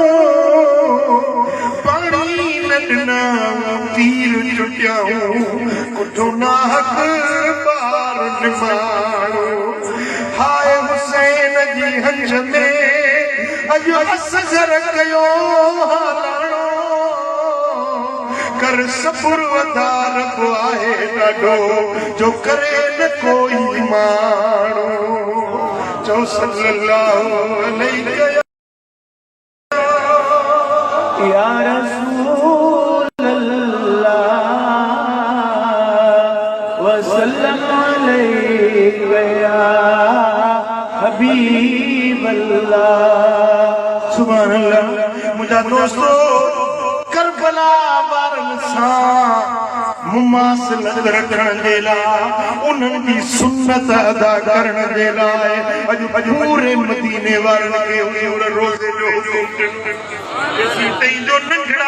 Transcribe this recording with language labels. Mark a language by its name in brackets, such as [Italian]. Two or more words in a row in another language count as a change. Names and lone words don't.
[Sindhi] पाणी न ॾिना तीर चुटियाऊं कुठो नाहक ॿार निमाणो हाय हुसैन जी हंज में अॼु असगर कयो हालाणो कर सब्र वधार आहे ॾाढो जो करे न कोई माण्हू चओ [Arabic] صلى الله عليه يا رسول الله وسلم عليك يا حبيب الله سبحان الله [Sindhi] मुंहिंजा दोस्तो करबला वारनि सां मुमासिलत रखण जे लाइ उन्हनि जी सुन्नत अदा करण जे लाइ अॼु पूरे मदीने वारनि खे हुजूर रोज़े जो जो नंढड़ा